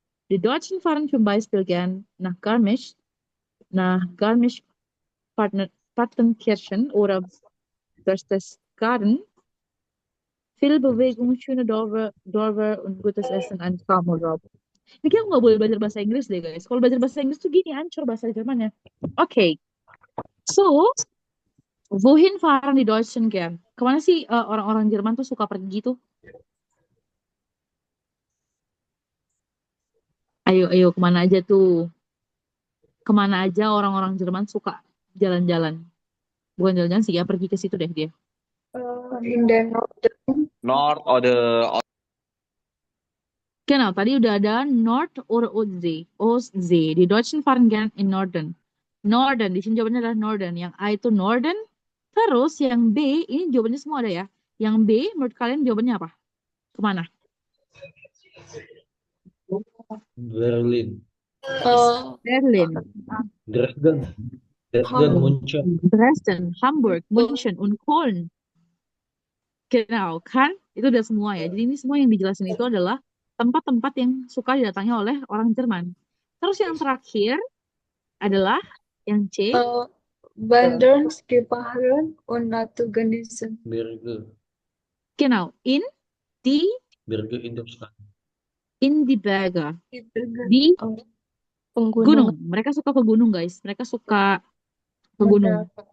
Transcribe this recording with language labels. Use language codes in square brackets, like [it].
[de] Die Deutschen fahren zum Beispiel gern nach Garmisch-Partenkirchen oder Berchtesgaden. Viel Bewegung, schöne Dörfer und gutes Essen, ein Traumurlaub. [id] Ini kayak nggak boleh belajar bahasa Inggris deh guys. Kalau belajar bahasa Inggris tuh gini, hancur bahasa Jermannya. [de] Oke, so wohin fahren die Deutschen gern? [id] Kemana sih orang-orang Jerman tuh suka pergi tuh? Ayo, kemana aja tuh? Kemana aja orang-orang Jerman suka jalan-jalan? Bukan jalan-jalan sih ya, pergi ke situ deh dia. [en] In the Northern North oder [id] Genau, tadi udah ada [de] Nord oder Ostsee. Die Deutschen fahren gern in Norden. [id] Norden, di sini jawabannya adalah Norden. Yang A itu Norden. Terus yang B, ini jawabannya semua ada ya. Yang B, menurut kalian jawabannya apa? Kemana? [de] Berlin, Berlin, Dresden, München. Dresden, Hamburg, München, und Köln. [id] Genau, kan? Itu udah semua ya. Jadi ini semua yang dijelasin itu adalah tempat-tempat yang suka didatangi oleh orang Jerman. Terus yang terakhir adalah yang C. [de] Wandern, Skifahren und Naturgenießen. Berge, Genau, in Berge in Deutschland. die Berge. Die Berge. [id] Di Penggunung. gunung. Mereka suka ke gunung, guys. Mereka suka ke gunung.